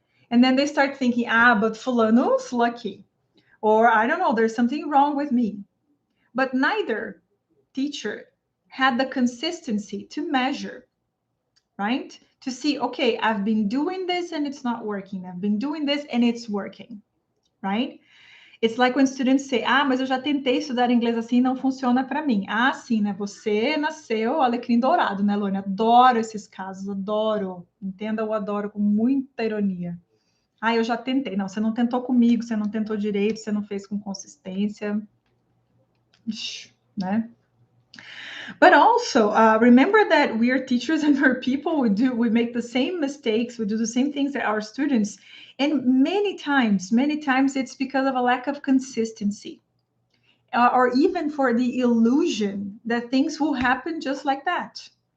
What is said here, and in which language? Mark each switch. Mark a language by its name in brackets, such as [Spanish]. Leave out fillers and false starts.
[English] And then they start thinking, but fulano's lucky. Or I don't know, there's something wrong with me. But neither teacher had the consistency to measure, right? To see, okay, I've been doing this and it's not working. I've been doing this and it's working, right? It's like when students say, [Portuguese] mas eu já tentei estudar inglês assim, não funciona para mim. Sim, né? Você nasceu alecrim dourado, né, Lônia? Adoro esses casos, adoro. Entenda, eu adoro com muita ironia. Eu já tentei. Não, você não tentou comigo, você não tentou direito, você não fez com consistência. Ixi, né? [English] But also, remember that we are teachers and we're people. We make the same mistakes. We do the same things that our students. And many times it's because of a lack of consistency. Or even for the illusion that things will happen just like that.